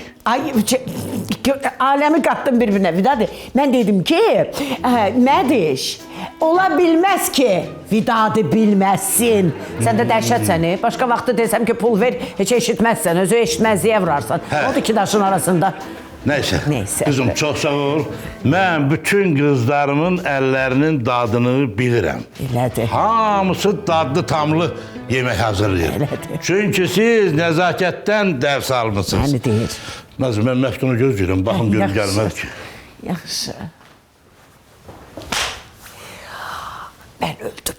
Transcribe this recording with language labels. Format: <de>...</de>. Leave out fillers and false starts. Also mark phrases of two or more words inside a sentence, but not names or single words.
<az>Ay, aləmi qatdım bir-birinə, Vidadi. Mən dedim ki, Mədiş, ola bilməz ki, Vidadi bilməzsin. Sən də dəhşətsən, başqa vaxtı desəm ki, pul ver, heç eşitməzsən, özü eşitməzliyə vurarsan. Odur ki, daşın arasında.</az> <tr>Neyse, Neyse. Kızım çok sağ ol. Ben bütün kızlarımın ellerinin dadını bilirəm.</tr> <az>Elədir. Hamısı dadlı tamlı yemek hazırlayır. Elədir.</az> <tr>Çünkü siz nezaketten ders almışsınız.</tr> <az>Yəni deyir. Nazım, ben Məftunu gözləyirəm. Baxın, görüm Yaxşı. gəlməz ki. Yaxşı. Ben öldüm.</az>